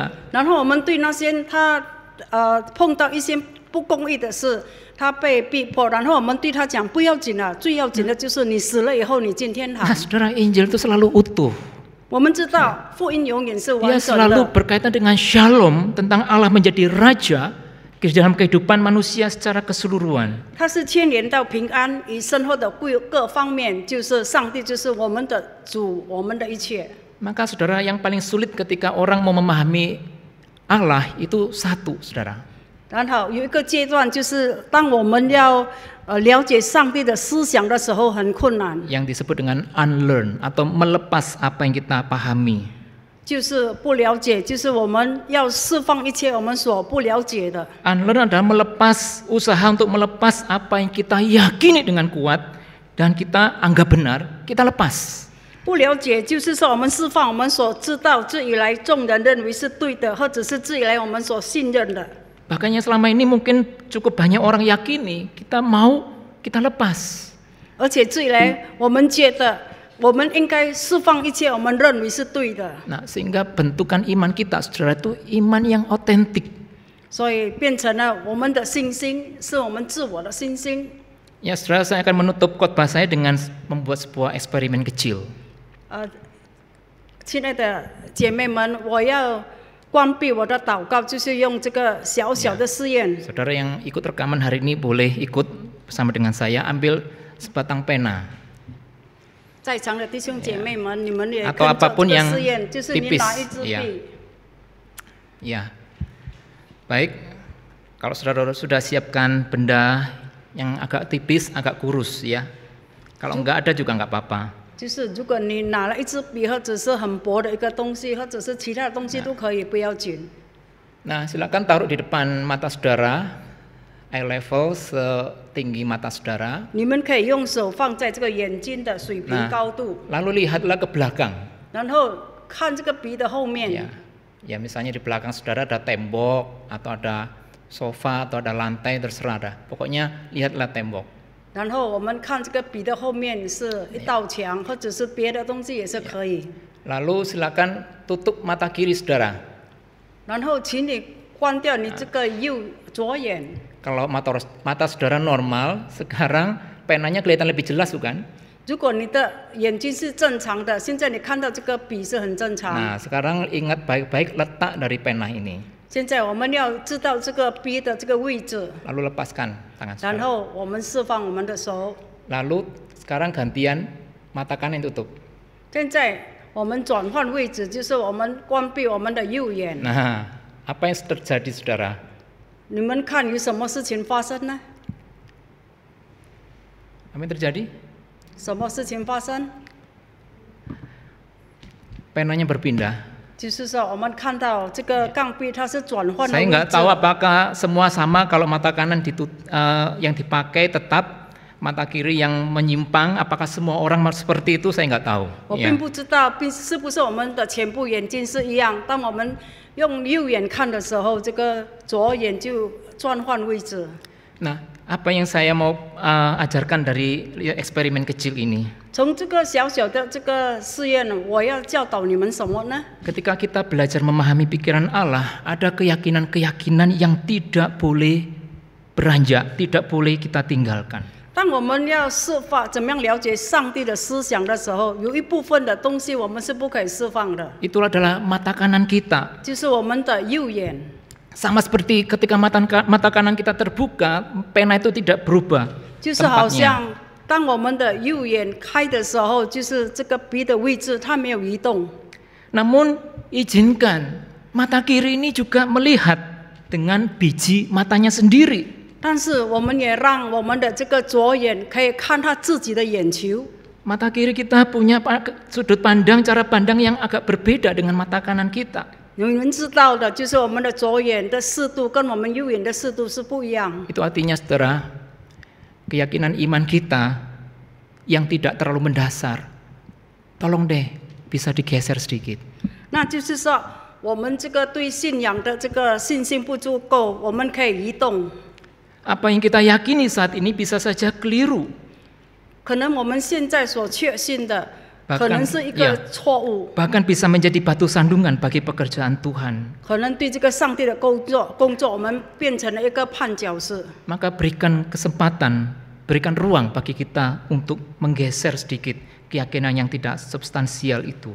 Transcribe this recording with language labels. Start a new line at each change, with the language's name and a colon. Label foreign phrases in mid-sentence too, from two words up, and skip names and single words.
Chinese: 然后我们对那些他碰到一些不公义的事，他被逼迫，然后我们对他讲不要紧了，最要紧的就是你死了以后你进天堂。
Indonesian: Nah, saudara, Injil itu selalu utuh.
Chinese: 我们知道福音永远是
Indonesian: Dia
Chinese: 完整
Indonesian: selalu
Chinese: 的，
Indonesian: berkaitan dengan shalom, tentang Allah menjadi raja di dalam kehidupan manusia secara keseluruhan.
Chinese: 它是牵连到平安与生活的各方面，就是上帝就是我们的主，我们的一切。
Indonesian: Maka saudara, yang paling sulit ketika orang mau memahami Allah itu satu, saudara.
Chinese: 然后有一个阶段，就是当我们要了解上帝的思想的时候，很困难，
Indonesian: Yang disebut dengan unlearn atau melepas apa yang kita pahami.
Chinese: 就是不了解，就是我们要释放一切我们所不了解的。
Indonesian: Unlearn adalah melepas, usaha untuk melepas apa yang kita yakini dengan kuat dan kita anggap benar, kita lepas.
Chinese: 不了解就是说，我们释放我们所知道自以来众人认为是对的，或者是自以来我们所信任的。
Indonesian: Bahkan yang selama ini mungkin cukup banyak orang yakini, kita mau, kita lepas.
Chinese: 而且自以来我们觉得我们应该释放一切我们认为是对的，
Indonesian: Nah, sehingga bentukan iman kita, saudara, itu iman yang otentik.
Chinese: 所以变成了我们的信心是我们自我的信心。
Indonesian: Ya, saudara, saya akan menutup khotbah saya dengan membuat sebuah eksperimen kecil.
Chinese: 亲爱的姐妹们，我要关闭我的祷告，就是用这个小小的试验。
Indonesian: Saudara yang ikut rekaman hari ini boleh ikut bersama dengan saya, ambil sebatang pena
Chinese: 在场的弟兄姐妹们，你们也
Indonesian: atau
Chinese: 跟着这
Indonesian: apapun
Chinese: 个
Indonesian: yang
Chinese: 试验，就是你
Indonesian: tipis
Chinese: 拿一支
Indonesian: ya.
Chinese: 笔，
Indonesian: Ya. Baik. Kalau saudara sudah siapkan benda yang agak tipis, agak kurus ya. Kalau enggak ada juga enggak apa-apa.
Chinese: 就是如果你拿了一支笔，或者是很薄的一个东西，或者是其他的东西都可以，不要紧。
Indonesian: Nah, silakan taruh di depan mata saudara,
English: eye level
Indonesian: setinggi mata saudara.
Chinese: 你们可以用手放在这个眼睛的水平高度，
Indonesian: Lalu lihatlah ke belakang.
Chinese: 然后看这个笔的后面。
Indonesian: Ya. Ya, misalnya di belakang saudara ada tembok atau ada sofa atau ada lantai, terserah dah. Pokoknya lihatlah tembok.
Chinese: 然后我们看这个笔的后面是一道墙，或者是别的东西也是可以。
Indonesian: Lalu silakan tutup mata kiri saudara.
Chinese: 然后请你关掉你这个左眼。
Indonesian: Kalau mata saudara normal, sekarang penanya kelihatan lebih jelas bukan?
Chinese: 如果你的眼睛是正常的，现在你看到这个笔是很正常。
Indonesian: Nah, sekarang ingat baik-baik letak dari pena ini.
Chinese: 现在我们要知道这个笔的这个位置，
Indonesian: Lalu lepaskan tangan
Chinese: 然
Indonesian: saudara.
Chinese: 后我们释放我们的手。
Indonesian: Lalu sekarang gantian mata kanan tutup.
Chinese: 现在我们转换位置，就是我们关闭我们的右眼。
Indonesian: Nah, apa yang terjadi saudara?
Chinese: 你们看有什么事情发生呢？
Indonesian: Apa yang terjadi?
Chinese: 什么事情发生？
Indonesian: Penanya berpindah.
Chinese: 就是说，我们看到这个钢笔它是转换了
Indonesian: Saya
Chinese: 位
Indonesian: nggak
Chinese: 置。
Indonesian: tahu apakah semua sama kalau mata kanan yang dipakai tetap, mata kiri yang menyimpang. Apakah semua orang seperti itu? Saya nggak tahu.
Chinese: 我
Indonesian: Ya.
Chinese: 并不知道，是不是我们的全部眼睛是一样？当我们用右眼看的时候，这个左眼就转换位置。
Indonesian: Nah, apa yang saya mau ajarkan dari eksperimen kecil ini?
Chinese: 从这个小小的这个试验，我要教导你们什么呢？
Indonesian: Ketika kita belajar memahami pikiran Allah, ada keyakinan-keyakinan yang tidak boleh beranjak, tidak boleh kita tinggalkan.
Chinese: 当我们要释放怎么样了解上帝的思想的时候，有一部分的东西我们是不可以释放的，
Indonesian: Itulah adalah mata kanan kita.
Chinese: 就是我们的右眼。
Indonesian: Sama seperti ketika mata kanan kita terbuka, pena itu tidak berubah
Chinese: 就是好
Indonesian: tempatnya.
Chinese: 像当我们的右眼开的时候，就是这个笔的位置它没有移动。
Indonesian: Namun izinkan mata kiri ini juga melihat dengan biji matanya sendiri.
Chinese: 但是我们也让我们的这个左眼可以看他自己的眼球。
Indonesian: Mata kiri kita punya sudut pandang, cara pandang yang agak berbeda dengan mata kanan kita.
Chinese: 你们知道的，就是我们的左眼的视度跟我们右眼的视度是不一样。
Indonesian: Itu artinya saudara, keyakinan iman kita yang tidak terlalu mendasar, tolong deh bisa digeser sedikit.
Chinese: 那就是说，我们这个对信仰的这个信心不足够，我们可以移动。
Indonesian: Apa yang kita yakini saat ini bisa saja keliru.
Chinese: 可能我们现在所确信的，
Indonesian: Bahkan,
Chinese: 可能是一个
Indonesian: ya.
Chinese: 错误，
Indonesian: Bahkan bisa menjadi batu sandungan bagi pekerjaan Tuhan.
Chinese: 可能对这个上帝的工作，我们变成了一个绊脚石。
Indonesian: Maka berikan kesempatan, berikan ruang bagi kita untuk menggeser sedikit keyakinan yang tidak substansial itu.